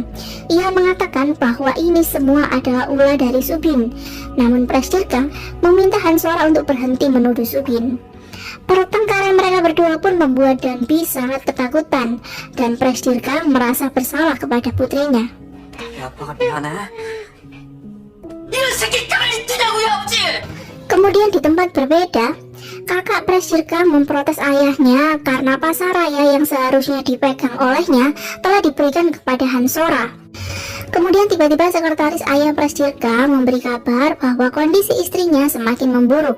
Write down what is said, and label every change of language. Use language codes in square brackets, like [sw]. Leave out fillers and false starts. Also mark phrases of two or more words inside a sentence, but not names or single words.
[id] Ia mengatakan bahwa ini semua adalah ulah dari Subin. Namun Presdirkang meminta Hansora untuk berhenti menuduh Subin. Pertengkaran mereka berdua pun membuat Danby sangat ketakutan dan Presdirkang merasa bersalah kepada putrinya. [ko] 아빠가 미안해. 이런 새끼 가만히 두냐고요, 아버지! [id] Kemudian di tempat berbeda, kakak Presdirkang memprotes ayahnya karena pasaraya yang seharusnya dipegang olehnya telah diberikan kepada Hansora. Kemudian tiba-tiba sekretaris ayah Presdirkang memberi kabar bahwa kondisi istrinya semakin memburuk.